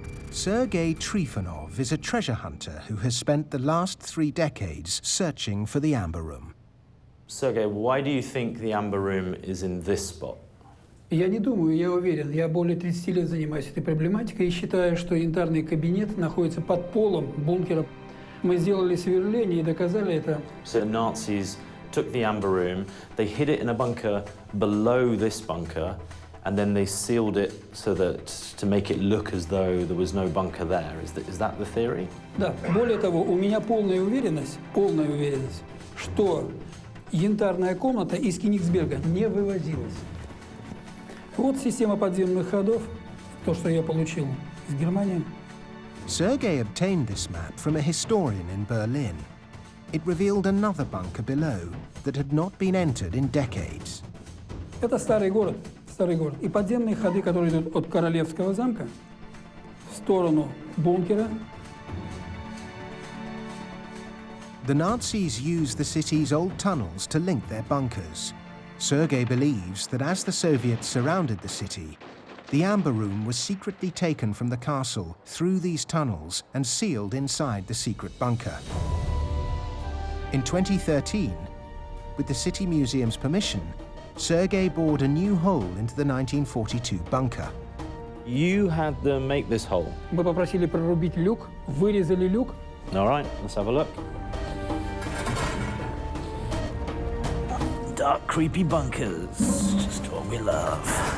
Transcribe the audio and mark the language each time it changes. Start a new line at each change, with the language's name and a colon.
English: Sergei Trifonov is a treasure hunter who has spent the last 3 decades searching for the Amber Room. Sergei, why do you think the Amber Room is in this spot?
Russian: Я не думаю, я уверен. Я более 30 лет занимаюсь этой проблематикой и считаю, что янтарный кабинет находится под полом бункера. Мы сделали сверление и доказали это.
English: So the Nazis took the Amber Room, they hid it in a bunker below this bunker, and then they sealed it so that to make it look as though there was no bunker there. Is that the theory?
Russian: Да. Более того, у меня полная уверенность, что янтарная комната из Кенигсберга не вывозилась. Вот система подземных ходов, то, что я получил из Германии.
English: Sergei obtained this map from a historian in Berlin. It revealed another bunker below that had not been entered in decades.
Russian: Это старый город. И подземные ходы, которые идут от Королевского замка в сторону бункера.
English: The Nazis used the city's old tunnels to link their bunkers. Sergei believes that as the Soviets surrounded the city, the Amber Room was secretly taken from the castle through these tunnels and sealed inside the secret bunker. In 2013, with the City Museum's permission, Sergei bored a new hole into the 1942 bunker. You had them make this hole?
Russian: Мы попросили прорубить люк, вырезали люк.
English: All right, let's have a look. Dark, creepy bunkers, just what we love.